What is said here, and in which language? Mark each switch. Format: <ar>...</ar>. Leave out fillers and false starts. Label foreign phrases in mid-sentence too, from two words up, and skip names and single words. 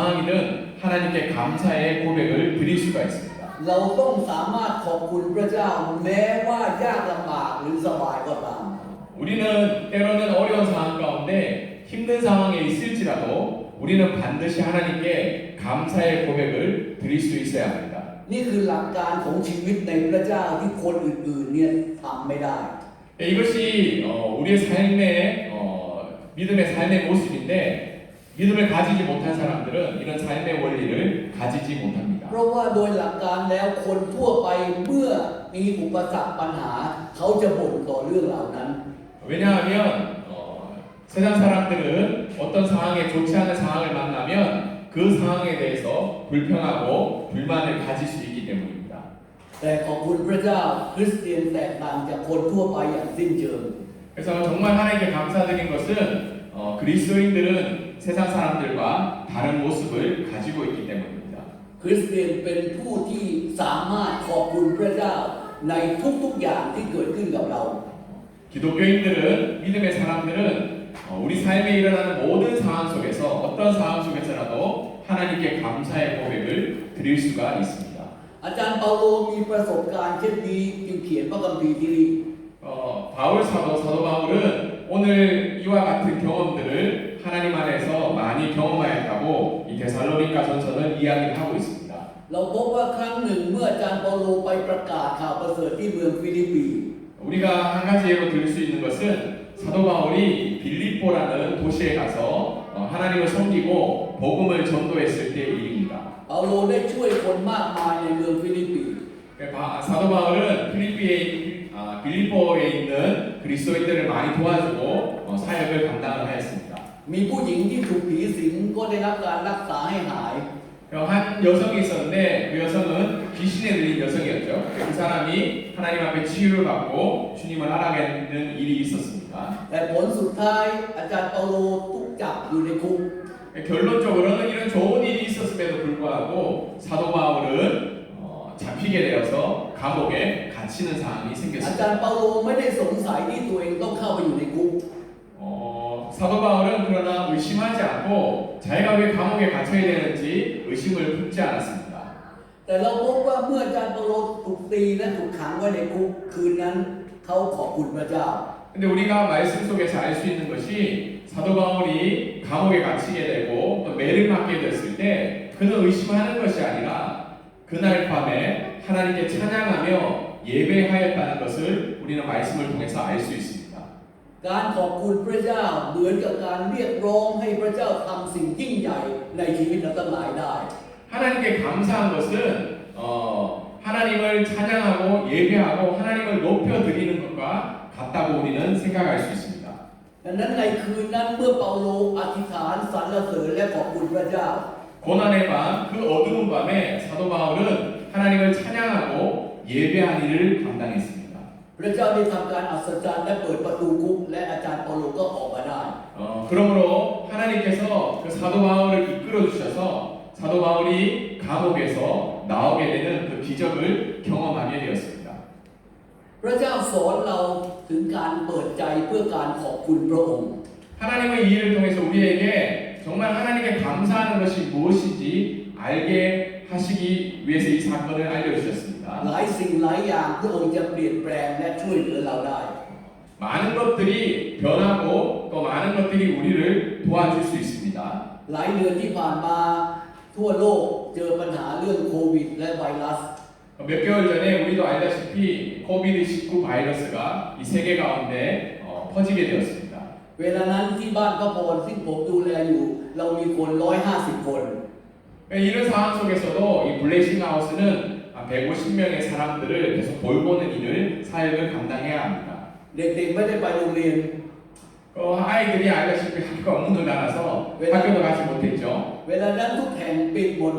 <ko>상황이든 하나님께 감사의 고백을 드릴 수가 있습니다.</ko> <th>เราต้องสามารถขอบคุณพระเจ้าแม้ว่ายากลำบากหรือสบายก็ตาม</th> <ko>우리는 때로는 어려운 상황 가운데 힘든 상황에 있을지라도 우리는 반드시 하나님께 감사의 고백을 드릴 수 있어야 합니다.</ko> <th>นี่คือหลักการของชีวิตในพระเจ้าที่คนอื่นๆเนี่ยทำไม่ได้</th> <ko>이것이 우리의 삶의 믿음의 삶의 모습인데 믿음을 가지지 못한 사람들은 이런 삶의 원리를 가지지 못합니다.</ko> <th>เพราะว่าโดยหลักการแล้วคนทั่วไปเมื่อมีอุปสรรคปัญหาเขาจะบ่นต่อเรื่องเหล่านั้น</th> <ko>왜냐하면 세상 사람들은 어떤 상황에 좋지 않은 상황을 만나면 그 상황에 대해서 불평하고 불만을 가질 수 있기 때문입니다.</ko> <th>แต่ขอบคุณพระเจ้าคริสเตียนแตกต่างจากคนทั่วไปอย่างสิ้นเชิง</th> <ko>그래서 정말 하나님께 감사드린 것은 그리스도인들은 세상 사람들과 다른 모습을 가지고 있기 때문입니다.</ko> <th>คริสเตียนเป็นผู้ที่สามารถขอบคุณพระเจ้าในทุกๆอย่างที่เกิดขึ้นกับเรา</th> <ko>기독교인들은 믿음의 사람들은 우리 삶에 일어나는 모든 상황 속에서 어떤 상황 속에서라도 하나님께 감사의 고백을 드릴 수가 있습니다.</ko> <th>อาจารย์เปาโลมีประสบการณ์เช่นนี้จึงเขียนพระคัมภีร์ที่นี้</th> <ko>바울 사도 바울은 오늘 이와 같은 경험들을 하나님 안에서 많이 경험하였다고 이 데살로니가 전서는 이야기를 하고 있습니다.</ko> <th>เราพบว่าครั้งหนึ่งเมื่ออาจารย์เปาโลไปประกาศข่าวประเสริฐที่เมืองฟิลิปปี</th> <ko>우리가 한 가지 예로 들을 수 있는 것은 사도 바울이 빌립보라는 도시에 가서 하나님을 섬기고 복음을 전도했을 때의 일입니다.</ko> <th>เปาโลได้ช่วยคนมากมายในเมืองฟิลิปปี</th> <ko>사도 바울은 빌립보에 있는 그리스도인들을 많이 도와주고 사역을 감당을 하였습니다.</ko> <th>มีผู้หญิงที่ถูกผีสิงก็ได้รับการรักษาให้หาย</th> <ko>한 여성이 있었는데 그 여성은 귀신에 들린 여성이었죠. 그 사람이 하나님 앞에 치유를 받고 주님을 알아가는 일이 있었습니다.</ko> <th>แต่ผลสุดท้ายอาจารย์เปาโลถูกจับอยู่ในคุก</th> <ko>결론적으로는 이런 좋은 일이 있었음에도 불구하고 사도 바울은 잡히게 되어서 감옥에 갇히는 상황이</ko> <th>อา</th> <ko>생겼습니다.</ko> <th>จารย์เปาโลไม่ได้สงสัยที่ตัวเองต้องเข้าไปอยู่ในคุก</th> <ko>사도 바울은 그러나 의심하지 않고 자기가 왜 감옥에 갇혀야 되는지 의심을 품지 않았습니다.</ko> <th>แต่เราพบว่าเมื่ออาจารย์เปาโลถูกตีและถูกขังไว้ในคุกคืนนั้นเขาขอบคุณพระเจ้า</th> <ko>근데 우리가 말씀 속에서 알 수 있는 것이 사도 바울이 감옥에 갇히게 되고 또 매를 맞게 됐을 때 그는 의심하는 것이 아니라 그날 밤에 하나님께 찬양하며 예배하였다는 것을 우리는 말씀을 통해서 알 수 있습니다.</ko> <th>การขอบคุณพระเจ้าเหมือนกับการเรียกร้องให้พระเจ้าทำสิ่งยิ่งใหญ่ในชีวิตเราทั้งหลายได้</th> <ko>하나님께 감사한 것은 하나님을 찬양하고 예배하고 하나님을 높여드리는 것과 같다고 우리는 생각할 수 있습니다.</ko> <th>ดังนั้นในคืนนั้นเมื่อเปาโลอธิษฐานสรรเสริญและขอบคุณพระเจ้า</th> <ko>고난의 밤, 그 어두운 밤에 사도 바울은 하나님을 찬양하고 예배한 일을 감당했습니다.</ko> <th>พระเจ้าได้ทำการอัศจรรย์และเปิดประตูคุกและอาจารย์เปาโลก็ออกมาได้</th> <ko>그러므로 하나님께서 그 사도 바울을 이끌어 주셔서 사도 바울이 감옥에서 나오게 되는 그 기적을 경험하게 되었습니다.</ko> <th>พระเจ้าสอนเราถึงการเปิดใจเพื่อการขอบคุณพระองค์</th> <ko>하나님의 이 일을 통해서 우리에게 정말 하나님께 감사하는 것이 무엇인지 알게 하시기 위해서 이 사건을 알려주셨습니다.</ko> <th>หลายสิ่งหลายอย่างพระองค์จะเปลี่ยนแปลงและช่วยเหลือเราได้</th> <ko>많은 것들이 변하고 또 많은 것들이 우리를 도와줄 수 있습니다.</ko> <th>หลายเดือนที่ผ่านมาทั่วโลกเจอปัญหาเรื่องโควิดและไวรัส</th> <ko>몇 개월 전에 우리도 알다시피 코비드-19 바이러스가 이 세계 가운데 퍼지게 되었습니다.</ko> <th>เวลานั้นที่บ้านพระพรซึ่งผมดูแลอยู่เรามีคน150 คน</th> <ko>이런 상황 속에서도 이 블레싱 하우스는 150명의 사람들을 계속 돌보는 일을 사역을 감당해야 합니다.</ko> <th>เด็กๆไม่ได้ไปโรงเรียน</th> <ko>아이들이 알다시피 학교가 문을 닫아서 학교도 가지 못했죠.</ko> <th>เวลานั้นทุกแห่งปิดหมดเลย</th>